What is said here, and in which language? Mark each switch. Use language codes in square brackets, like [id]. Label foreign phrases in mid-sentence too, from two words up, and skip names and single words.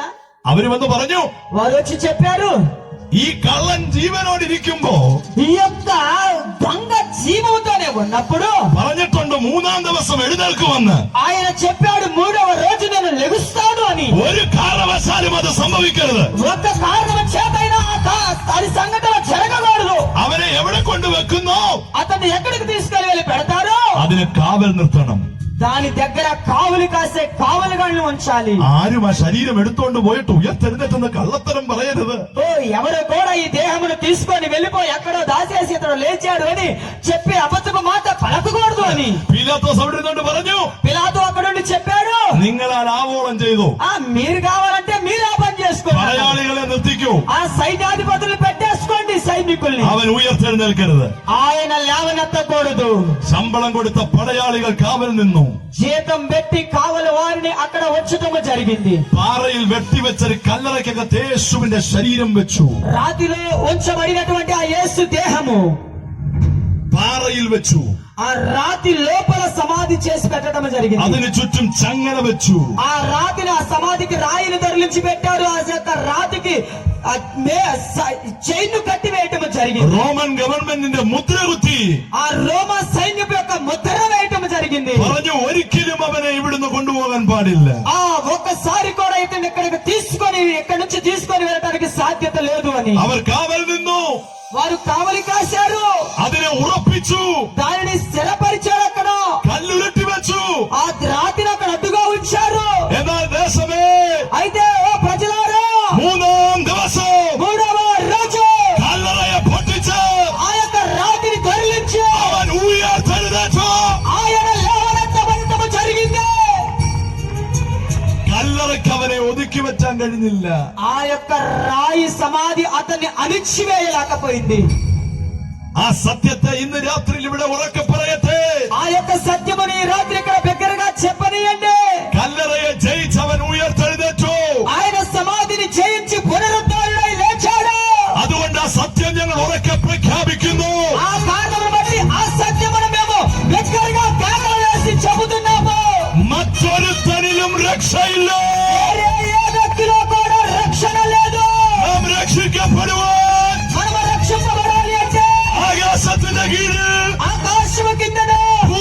[ml] അവര് വന്ന് പറഞ്ഞു, [te] వారు వచ్చి చెప్పారు, [ml] ഈ കള്ളൻ ജീവനോടിരിക്കുമ്പോ [te] ఈ యొక్క దొంగ జీవముతోనే ఉన్నప్పుడు [ml] പറഞ്ഞിട്ടുണ്ട് മൂന്നാം ദിവസം എഴുന്നേൽക്കുമെന്ന്. [te] ఆయన చెప్పాడు మూడవ రోజు నేను లెగుస్తాను అని. [ml] ഒരു കാരണവശാലും അത് സംഭവിക്കരുത്. [te] ఒక్క కారణం చేతైనా అది సంఘటన జరగకూడదు. [ml] അവനെ എവിടെ കൊണ്ടുവെക്കുന്നോ [te] అతన్ని ఎక్కడికి తీసుకెళ్లి పెడతారో [ml] അതിന് കാവൽ നിർത്തണം. [te] దాని దగ్గర కావలి కాసే కావలిగాళ్ళని ఉంచాలి. [ml] ആരും ആ ശരീരം എടുത്തോണ്ട് പോയിട്ട് ഉയർത്തെഴുന്നേറ്റെന്ന് കള്ളത്തരം പറയരുത്. [te] ఎవరు కూడా ఈ దేహమును తీసుకొని వెళ్ళిపోయి ఎక్కడో దాచేసి ఇతడు లేచాడు అని చెప్పి అబద్ధపు మాట పలకకూడదు అని [ml] പീലാത്തോസ് അവിടെ ഇരുന്നോണ്ട് പറഞ്ഞു, [te] పిలాతు అక్కడ నుండి చెప్పాడు, [ml] നിങ്ങൾ ആ ആവോളം ചെയ്തു, [te] మీరు కావాలంటే మీరు ఆ పని చేసుకోండి, [ml] പടയാളികളെ നിർത്തിക്കൂ, [te] ఆ సైన్యాధిపతులు పెట్టేసుకోండి సైనికుల్ని. [ml] അവൻ ഉയർത്തെഴുന്നേൽക്കരുത്. [te] ఆయన లేవనెత్తకూడదు. [ml] ശമ്പളം കൊടുത്ത പടയാളികൾ കാവൽ നിന്നു. [te] జీతం పెట్టి కావలి వారిని అక్కడ ఉంచటము జరిగింది. [ml] പാറയിൽ വെട്ടിവെച്ചൊരു കല്ലറയ്ക്കകത്ത് യേശുവിന്റെ ശരീരം വെച്ചു. [te] రాతిలో ఉంచబడినటువంటి ఆ యేసు దేహము [ml] പാറയിൽ വെച്ചു. [te] ఆ రాతి లోపల సమాధి చేసి పెట్టడం జరిగింది. [ml] അതിന് ചുറ്റും ചങ്ങല വെച്ചു. [te] ఆ రాతిని ఆ సమాధికి రాయిని తరలించి పెట్టారు. ఆ యొక్క రాతికి చైన్ కట్టి వేయటం జరిగింది. [ml] റോമൻ ഗവൺമെന്റിന്റെ മുദ്ര കുത്തി [te] ఆ రోమా సైన్యం యొక్క ముద్ర వేయటం జరిగింది. [ml] പറഞ്ഞു, ഒരിക്കലും അവനെ ഇവിടുന്ന് കൊണ്ടുപോകാൻ പാടില്ല. [te] ఒక్కసారి కూడా ఇతను ఇక్కడికి తీసుకొని ఇక్కడి నుంచి తీసుకొని వెళ్ళడానికి సాధ్యత లేదు అని [ml] അവർ കാവൽ നിന്നു. [te] వారు కావలి కాశారు. [ml] അതിനെ ഉറപ്പിച്ചു. [te] దానిని స్థిరపరిచారు. అక్కడ [ml] കല്ലുരുട്ടി വെച്ചു. [te] ఆ రాతిని అక్కడ అడ్డుగా ఉంచారు. [ml] എന്നാൽ ദേശമേ, [te] అయితే ఓ ప్రజలారా, [ml] മൂന്നാം ദിവസം [te] మూడవ రోజు [ml] കല്ലറയെ പൊട്ടിച്ച് [te] ఆ యొక్క రాతిని తరలించి [ml] അവൻ ഉയർത്തെഴുന്നേറ്റു. [te] ఆయన లేవనెత్తబడటం జరిగింది. [ml] കല്ലറയ്ക്ക് അവനെ ഒതുക്കി വെച്ചാൻ കഴിഞ്ഞില്ല. [te] ఆ యొక్క రాయి సమాధి అతన్ని అణిచివేయలేకపోయింది. [ml] ആ സത്യത്തെ ഇന്ന് രാത്രിയിൽ ഇവിടെ ഉറക്കെ പറയട്ടെ. [te] ఆ యొక్క సత్యముని ఈ రాత్రి ఇక్కడ బిగ్గరగా చెప్పనీయండి. [ml] കല്ലറയെ ജയിച്ചവൻ ഉയർത്തെഴുന്നേറ്റു. [te] ఆయన సమాధిని జయించి పునరుద్ధరణై లేచాడు. [ml] അതുകൊണ്ട് ആ സത്യം ഞങ്ങൾ ഉറക്കെ പ്രഖ്യാപിക്കുന്നു. [te] ఆ కారణమును బట్టి ఆ సత్యమును మేము బిగ్గరగా కేకలు వేసి చెబుతున్నాము. [ml] മറ്റൊരുത്തനിലും രക്ഷയില്ല. [te] ఏ వ్యక్తిలో కూడా రక్షణ లేదు. [ml] നാം രക്ഷിക്കപ്പെടുവാൻ [te] మనము రక్షింపబడాలి అంటే [ml] ആകാശത്തിന്റെ കീഴിൽ [te] ఆకాశము కిందనే